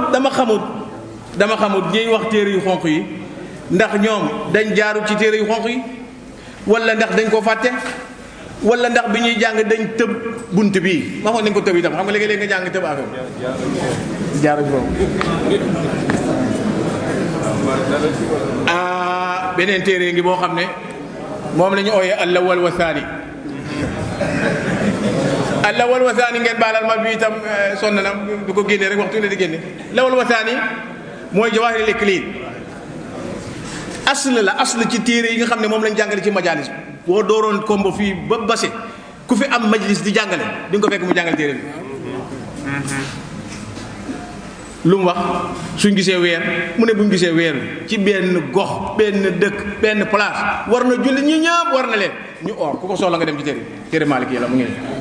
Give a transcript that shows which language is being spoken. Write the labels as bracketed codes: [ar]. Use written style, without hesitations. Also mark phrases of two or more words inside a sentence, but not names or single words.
[wo] xamut ñuy wax téere yu xonq yi ndax ñoom dañ jaaru ci téere yu xonq yi wala ndax dañ ko fàtte wala ndax bi ñuy jàng dañ tëb bunt bii ma xool nañ ko tëb itam xam nga léegi-léegi nga jàng tëb affaire jaaru foofu beneen téere ngi boo xam ne moom la ñu ooyee al-awwal wa thani al-awwal wa thani ngeen baalal ma bi itam sonn na du ko génnee rek waxtu ne di génne al-awwal wa thani mooy Jawaahirul Iklil asl ci téere yi nga xam ne moom lañ jàngale ci majalis boo dooroon kombo fii ba base ku fi am majlis di jàngale di nga ko fekk mu jàngale téere bi lu mu wax suñ gisee weer mu ne buñ gisee weer ci benn gox benn dëkk benn place war na julli ñi ñëpp war na leen ñu oor ku ko soxla nga dem ci téere Maliki la mu ngi